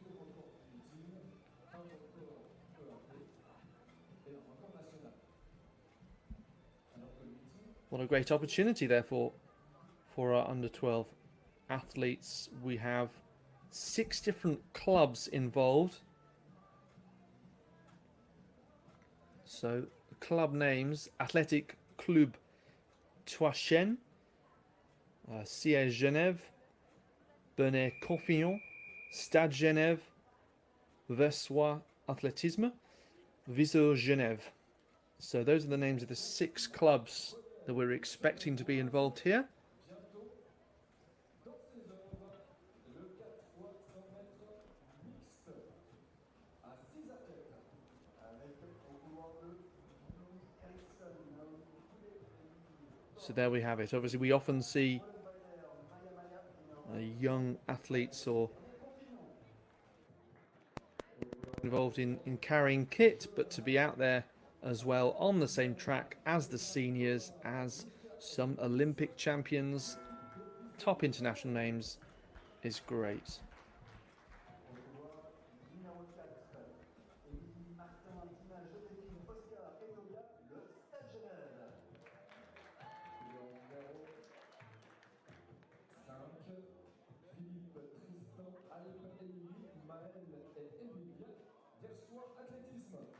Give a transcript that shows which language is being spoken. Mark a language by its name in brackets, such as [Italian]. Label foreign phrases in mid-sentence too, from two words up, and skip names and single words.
[English] What a great opportunity therefore for our under-12 athletes. We have 6 different clubs involved. So the club names: Athletic Club Toichen, Siège Genève, Bernay Confillon, Stade Genève, Versoix Athlétisme, Viso Genève. So those are the names of the 6 clubs that we're expecting to be involved here. So there we have it. Obviously we often see young athletes or involved in carrying kit, but to be out there as well on the same track as the seniors, as some Olympic champions, top international names, is great. Philippe, Tristan, Alpes, Émilie, Maël et Émilie, Versoix Athlétisme.